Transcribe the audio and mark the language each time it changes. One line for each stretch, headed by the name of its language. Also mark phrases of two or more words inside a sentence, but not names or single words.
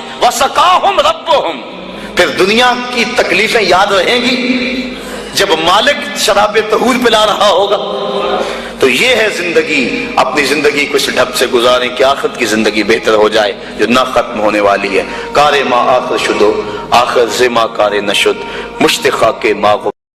Arabic: وَسَقَاهُمْ رَبُّهُمْ.
Urdu: پھر دنیا کی تکلیفیں یاد رہیں گی جب مالک شراب طہور پلا رہا ہوگا. تو یہ ہے زندگی. اپنی زندگی کو اس ڈھب سے گزاریں کہ آخرت کی زندگی بہتر ہو جائے جو نہ ختم ہونے والی ہے.
Persian: کار ما آخر شدو آخر زما کار نشد، مشتخا کے ما